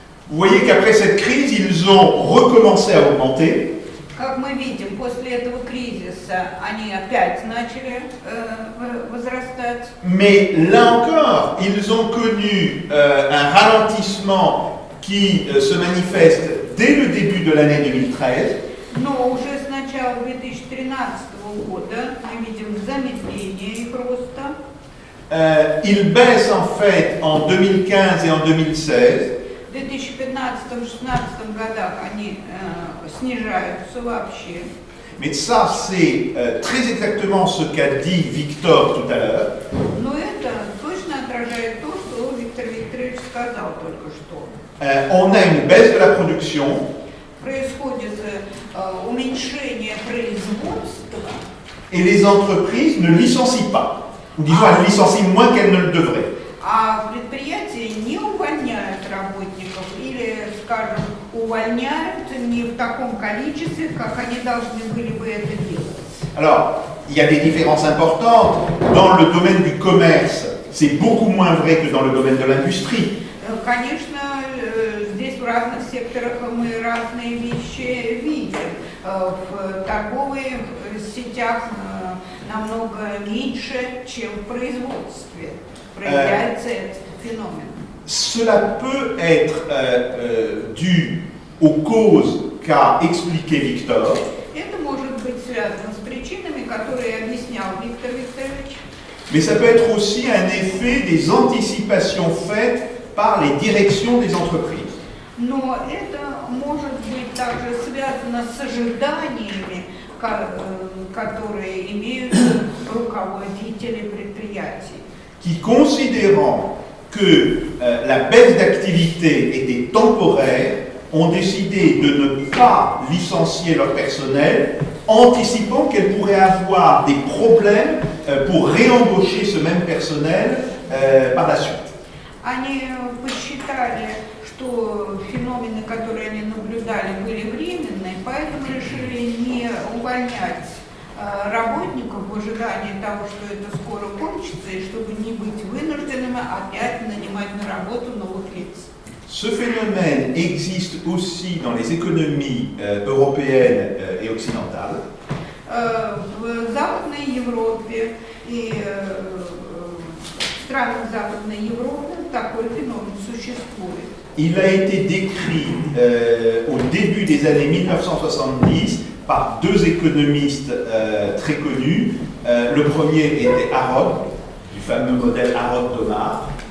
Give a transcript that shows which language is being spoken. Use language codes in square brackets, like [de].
[fr] Vous voyez qu'après cette crise, ils ont recommencé à augmenter. [ru] Как мы видим, после этого кризиса они опять начали возрастать. [fr] Mais là encore, ils ont connu un ralentissement qui se manifeste dès le début de l'année 2013. [ru] Но уже с начала 2013 года мы видим замедление их роста. [fr] Ils baissent en fait en 2015 et en 2016. [ru] В 2015-2016 годах они снижаются вообще. [fr] Mais ça, c'est très exactement ce qu'a dit Victor tout à l'heure. [ru] Но это точно отражает то, что Виктор Викторович сказал только что. [fr] On a une baisse de la production. [ru] Происходит уменьшение производства. [fr] Et les entreprises ne licencient pas. Ou disons, elles licencient moins qu'elles ne le devraient. [ru] А предприятия не увольняют работников или, скажем, увольняют не в таком количестве, как они должны были бы это делать. [fr] Alors, il y a des différences importantes. Dans le domaine du commerce, c'est beaucoup moins vrai que dans le domaine de l'industrie. [ru] Конечно, здесь в разных секторах мы разные вещи видим. В торговых сетях намного меньше, чем в производстве. Проявляется этот феномен. [fr] Cela peut être dû aux causes qu'a expliqué Victor. [ru] Это может быть связано с причинами, которые объяснял Виктор Викторович. [fr] Mais ça peut être aussi un effet des anticipations faites par les directions des entreprises. [ru] Но это может быть также связано с ожиданиями, которые имеют руководители предприятий. [fr] Qui, considérant que la baisse d'activité était temporaire, ont décidé de ne pas licencier leur personnel, anticipant qu'elles pourraient avoir des problèmes pour réembaucher ce même personnel par la suite. [ru] Они посчитали, что феномены, которые они наблюдали, были временные, поэтому решили не увольнять работников в ожидании того, что это скоро кончится, и чтобы не быть вынужденными опять нанимать на работу новых лиц. [fr] Ce phénomène existe aussi dans les économies européennes et occidentales. [ru] В Западной Европе и в странах Западной Европы такой феномен существует. [fr] Il a été décrit au début des années 1970 par deux économistes très connus. Le premier était Harrod, du fameux modèle Harrod-Domar.